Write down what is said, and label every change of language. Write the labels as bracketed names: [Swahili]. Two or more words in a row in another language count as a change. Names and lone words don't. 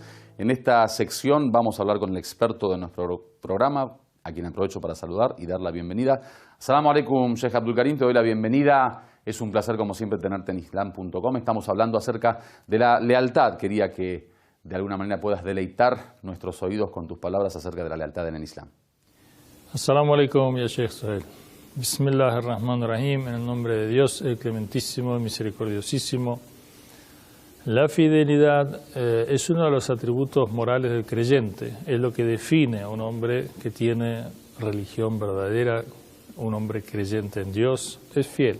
[Spanish] En esta sección vamos a hablar con el experto de nuestro programa, a quien aprovecho para saludar y dar la bienvenida. [Arabic] السلام عليكم, Sheikh Abdul Karim, [Spanish] te doy la bienvenida. Es un placer, como siempre, tenerte en Islam.com. Estamos hablando acerca de la lealtad. Quería que de alguna manera puedas deleitar nuestros oídos con tus palabras acerca de la lealtad en el Islam. [Arabic] السلام عليكم يا شيخ Suhail. بسم الله الرحمن الرحيم, [Spanish] en el nombre de Dios, el clementísimo, el misericordiosísimo. La fidelidad es uno de los atributos morales del creyente, es lo que define a un hombre que tiene religión verdadera, un hombre creyente en Dios, es fiel.